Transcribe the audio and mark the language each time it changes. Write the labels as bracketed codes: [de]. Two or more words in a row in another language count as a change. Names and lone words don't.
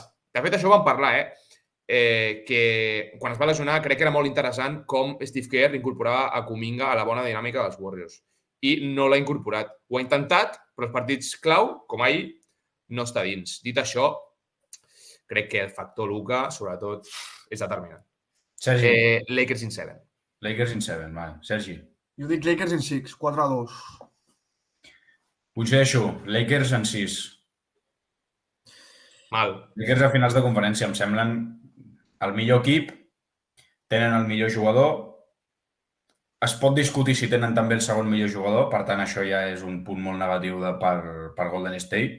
[ca] De fet, això ho vam parlar, que quan es va lesionar crec que era molt interessant com Steve Kerr incorporava a Kuminga a la bona dinàmica dels Warriors. I no l'ha incorporat. Ho ha intentat, però els partits clau, com ahir, no està dins. Dit això, crec que el factor Luka, sobretot, és determinant. Sergi. [en] Lakers in 7. Lakers in 7, [ca] va. Sergi. Jo dic [en] Lakers in 6, [ca] 4-2. Coincideixo. Lakers en 6. Mal. Lakers a finals de conferència em semblen el millor equip, tenen el millor jugador. Es pot discutir si tenen també el segon millor jugador, per tant, això ja és un punt molt negatiu per Golden State.